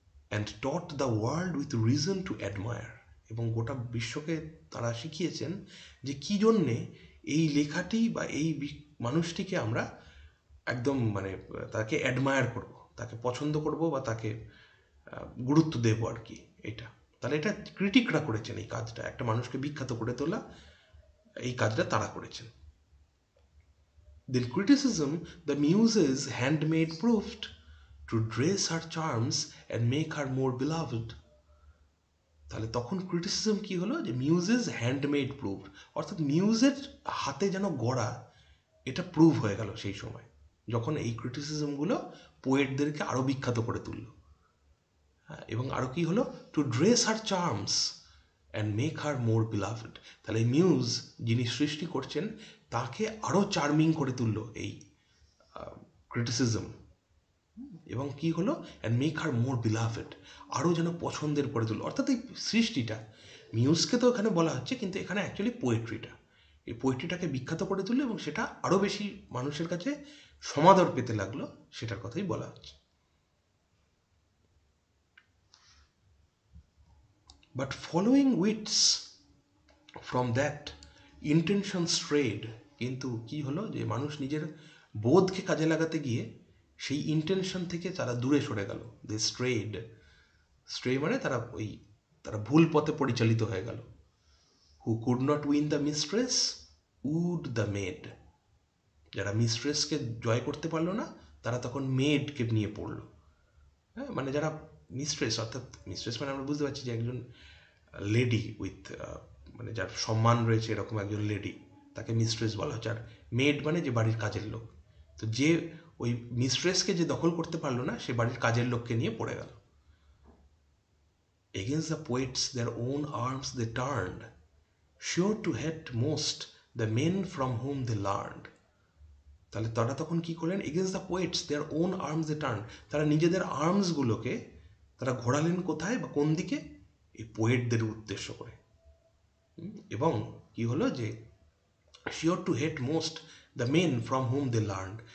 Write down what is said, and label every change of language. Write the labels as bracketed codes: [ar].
[en] and taught the world with reason to admire, [bn] এবং গোটা বিশ্বকে তারা শিখিয়েছেন যে কী জন্যে এই লেখাটি বা এই মানুষটিকে আমরা একদম মানে তাকে অ্যাডমায়ার করব, তাকে পছন্দ করব বা তাকে গুরুত্ব দেবো আর কি। এটা তাহলে এটা ক্রিটিকরা করেছেন, এই কাজটা একটা মানুষকে বিখ্যাত করে তোলা, এই কাজটা তারা করেছেন। [en] Then criticism, the muses handmaid proved to dress her charms and make her more beloved. [bn] তাহলে তখন ক্রিটিসিজম কি হলো, যে [en] muse's handmaid proved, [bn] অর্থাৎ মিউজের হাতে যেন গড়া, এটা প্রুভ হয়ে গেল সেই সময় যখন এই ক্রিটিসিজমগুলো পোয়েটদেরকে আরও বিখ্যাত করে তুলল। হ্যাঁ, এবং আরও কি হলো, [en] To dress her charms and make her more beloved. [bn] তাহলে মিউজ যিনি সৃষ্টি করছেন তাকে আরও চার্মিং করে তুললো এই ক্রিটিসিজম, এবং কি হলো, [en] and make her more beloved, [bn] আরও যেন পছন্দের করে তুললো। অর্থাৎ এই সৃষ্টিটা, মিউজকে তো এখানে বলা হচ্ছে, কিন্তু এখানে অ্যাকচুয়ালি পোয়েট্রিটা, এই পোয়েট্রিটাকে বিখ্যাত করে তুললো এবং সেটা আরও বেশি মানুষের কাছে সমাদর পেতে লাগলো, সেটার কথাই বলা হচ্ছে। [en] But following wits from that intention strayed, [bn] কিন্তু কি হলো যে মানুষ নিজের বোধকে কাজে লাগাতে গিয়ে সেই ইন্টেনশন থেকে তারা দূরে সরে গেল। [en] They strayed. [bn] স্ট্রে মানে তারা ভুল পথে পরিচালিত হয়ে গেল। [en] Who could not win the mistress wooed the maid. [bn] যারা মিস্ট্রেসকে জয় করতে পারলো না তারা তখন মেডকে নিয়ে পড়লো। হ্যাঁ, মানে যারা মিস্ট্রেস, অর্থাৎ মিস্ট্রেস মানে আমরা বুঝতে পারছি যে একজন লেডি উইথ মানে যার সম্মান রয়েছে এরকম একজন লেডি, তাকে মিস্ট্রেস বলা হচ্ছে। আর মেড মানে যে বাড়ির কাজের লোক। তো যে ওই মিস্ট্রেসকে যে দখল করতে পারলো না সে বাড়ির কাজের লোককে নিয়ে পড়ে গেল। [en] Against the poets their own arms they turned, sure to hate most the men from whom they learned. [bn] তাহলে তারা তখন কি করলেন? [en] Against the poets their own arms they turn. [bn] তারা নিজেদের আর্মসগুলোকে তারা ঘোরালেন কোথায় বা কোন দিকে? এই পোয়েটদের উদ্দেশ্য করে। এবং কি হলো যে [en] Sure to hate most the men from home they learn.